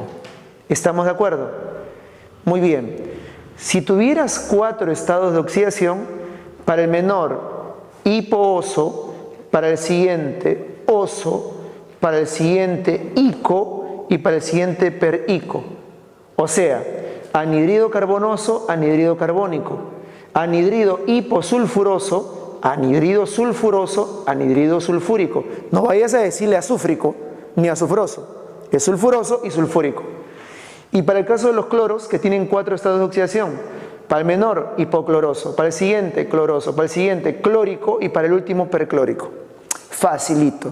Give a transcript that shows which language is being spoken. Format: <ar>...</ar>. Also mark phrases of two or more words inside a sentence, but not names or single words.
<es>¿Estamos de acuerdo? Muy bien. Si tuvieras 4 estados de oxidación, para el menor, hipooso, para el siguiente, oso, para el siguiente, ico, y para el siguiente, perico. O sea, anhidrido carbonoso, anhidrido carbónico, anhidrido hiposulfuroso, anhidrido sulfuroso, anhidrido sulfúrico. No vayas a decirle azúfrico ni azufroso, es sulfuroso y sulfúrico. Y para el caso de los cloros, que tienen 4 estados de oxidación, para el menor, hipocloroso, para el siguiente, cloroso, para el siguiente, clórico, y para el último, perclórico. Facilito.</es>